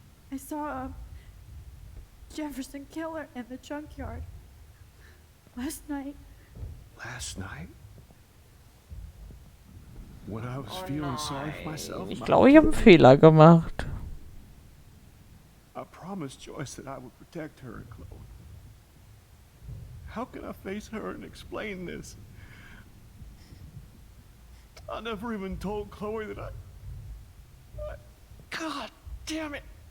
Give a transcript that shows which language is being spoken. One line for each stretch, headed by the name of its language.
English: I saw Jefferson kill her in the junkyard. Last night. Last night? When I was feeling sorry for myself?
German: Ich glaube, ich habe einen Fehler gemacht.
English: I promised Joyce that I would protect her and Chloe. How can I face her and explain this? I never even told Chloe that I... God damn it!